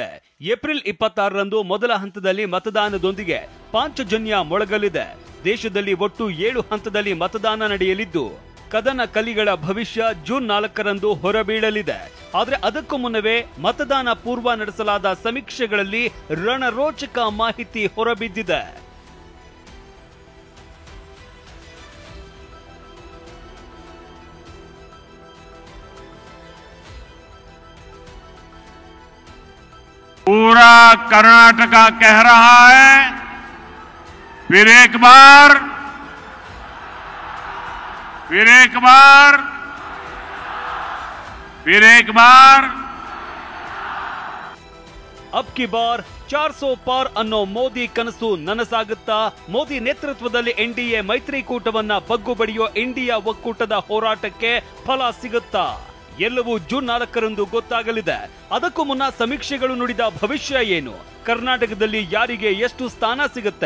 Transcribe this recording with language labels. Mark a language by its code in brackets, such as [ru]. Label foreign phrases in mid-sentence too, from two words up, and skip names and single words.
[kn] ಏಪ್ರಿಲ್ 26ರಂದು ಮೊದಲ ಹಂತದಲ್ಲಿ ಮತದಾನದೊಂದಿಗೆ ಪಾಂಚಜನ್ಯ ಮೊಳಗಲಿದೆ. ದೇಶದಲ್ಲಿ ಒಟ್ಟು 7 ಹಂತದಲ್ಲಿ ಮತದಾನ ನಡೆಯಲಿದ್ದು ಕದನ ಕಲಿಗಳ ಭವಿಷ್ಯ ಜೂನ್ 4ರಂದು ಹೊರಬೀಳಲಿದೆ. ಆದ್ರೆ ಅದಕ್ಕೂ ಮುನ್ನವೇ ಮತದಾನ ಪೂರ್ವ ನಡೆಸಲಾದ ಸಮೀಕ್ಷೆಗಳಲ್ಲಿ ರಣರೋಚಕ ಮಾಹಿತಿ ಹೊರಬಿದ್ದಿದೆ. [hi] पूरा कर्नाटका कह रहा है, फिर एक बार अब की बार 400 पार [kn] ಅನ್ನೋ ಮೋದಿ ಕನಸು ನನಸಾಗುತ್ತಾ? ಮೋದಿ ನೇತೃತ್ವದಲ್ಲಿ ಎನ್ಡಿಎ ಮೈತ್ರಿಕೂಟವನ್ನ ಬಗ್ಗು ಬಡಿಯೋ ಇಂಡಿಯಾ ಒಕ್ಕೂಟದ ಹೋರಾಟಕ್ಕೆ ಫಲ ಸಿಗುತ್ತಾ? ಎಲ್ಲವೂ ಜೂನ್ 4ರಂದು ಗೊತ್ತಾಗಲಿದೆ. ಅದಕ್ಕೂ ಮುನ್ನ ಸಮೀಕ್ಷೆಗಳು ನುಡಿದ ಭವಿಷ್ಯ ಏನು? ಕರ್ನಾಟಕದಲ್ಲಿ ಯಾರಿಗೆ ಎಷ್ಟು ಸ್ಥಾನ ಸಿಗುತ್ತೆ?